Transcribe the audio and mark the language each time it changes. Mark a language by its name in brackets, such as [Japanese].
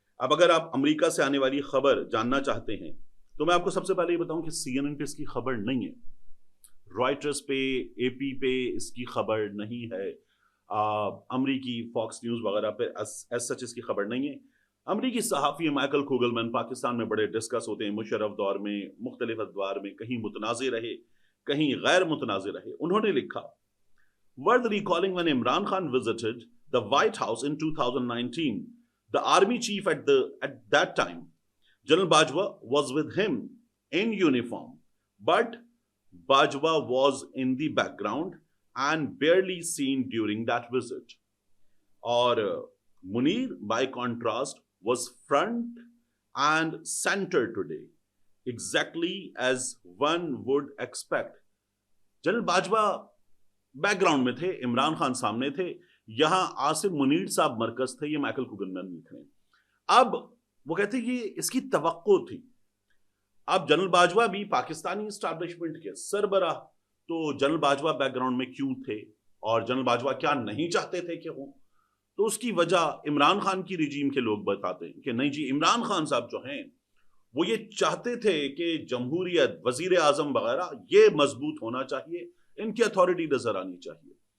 [Urdu] अब अगर आप अमेरिका से आने वाली खबर जानना चाहते हैं तो मैं आपको सबसे पहले ये बताऊं कि CNN पे इसकी खबर नहीं है, रॉयटर्स पे, AP पे इसकी खबर नहीं है, امریکی فاکس نیوز وغیرہ پہ ایز سچ اس کی خبر نہیں ہے. امریکی صحافی مائیکل کوگلمن پاکستان میں بڑے ڈسکس ہوتے ہیں مشرف دور میں, مختلف ادوار میں, کہیں متنازع رہے کہیں غیر متنازع رہے. [English] انہوں نے لکھا worth recalling when Imran Khan visited the White House in 2019, the army chief at that time, General Bajwa, was with him in uniform, but Bajwa was in the background and barely seen during that visit. Or Munir, by contrast, was front and center today, exactly as one would expect. [Urdu] General Bajwa back ground میں تھے, عمران خان سامنے تھے, یہاں آصف منیر صاحب مرکز تھے. یہ Michael کوگلمن لکھ رہے ہیں. اب وہ کہتے ہیں یہ اس کی توقع تھی. اب جنرل باجوہ بھی پاکستانی اسٹیبلشمنٹ کے سربراہ, تو جنرل باجوہ بیک گراؤنڈ میں کیوں تھے اور جنرل باجوہ کیا نہیں چاہتے تھے کہ ہوں؟ تو اس کی وجہ عمران خان کی رجیم کے لوگ بتاتے ہیں کہ نہیں جی, عمران خان صاحب جو ہیں وہ یہ چاہتے تھے کہ جمہوریت, وزیر اعظم وغیرہ یہ مضبوط ہونا چاہیے, ان کی اتھارٹی نظر آنی چاہیے.